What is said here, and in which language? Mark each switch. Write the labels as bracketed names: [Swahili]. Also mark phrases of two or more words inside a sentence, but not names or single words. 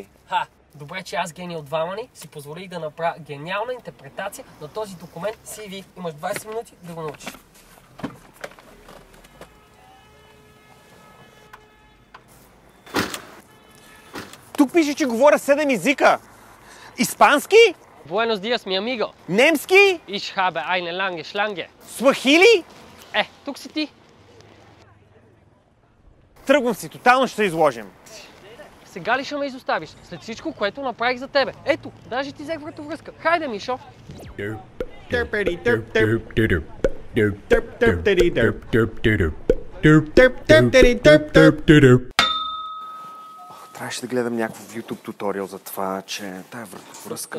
[Bulgarian] Добре, че аз, гений от двама ни, си позволих да направя гениална интерпретация на този документ CV. Имаш 20 минути да го научиш. Тук пише, че говоря 7 езика. Испански? [Spanish] Buenos días, mi amigo. [Bulgarian] Немски? [German] Ich habe eine lange Schlange. [Bulgarian] Суахили? Тук си ти. Тръгвам си, тотално ще се изложим. Сега ли ще ме изоставиш? След всичко, което направих за тебе. Ето, даже ти взех вратовръзка. Хайде, Мишо. Трябваше да гледам някакъв YouTube туториал за това, че тая вратовръзка...